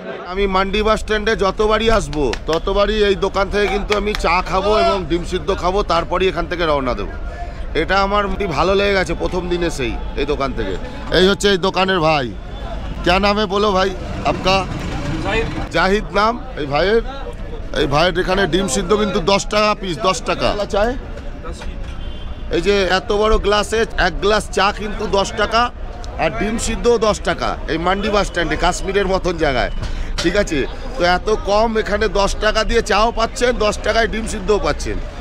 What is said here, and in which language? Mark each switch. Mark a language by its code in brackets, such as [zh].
[bn] আমি মান্ডি বাস স্ট্যান্ডে যতবারই আসবো ততবারই এই দোকান থেকে কিন্তু আমি চা খাবো এবং ডিম সিদ্ধ খাবো, তারপরই এখান থেকে রওনা দেবো। এটা আমার ভালো লেগে গেছে প্রথম দিনে সেই এই দোকান থেকে। এই হচ্ছে এই দোকানের ভাই, [hi] क्या नाम है बोलो भाई आपका? [bn] জাহিদ নাম এই ভাইয়ের। এই ভাইয়ের এখানে ডিম সিদ্ধ কিন্তু 10 টাকা পিস, 10 টাকা চায়। এই যে এত বড় গ্লাসে এক গ্লাস চা কিন্তু 10 টাকা, আর ডিম সিদ্ধও 10 টাকা এই মান্ডি বাস স্ট্যান্ডে, কাশ্মীরের মতন জায়গায়। ঠিক আছে, তো এত কম এখানে 10 টাকা দিয়ে চাও পাচ্ছেন, 10 টাকায় ডিম সিদ্ধও পাচ্ছেন।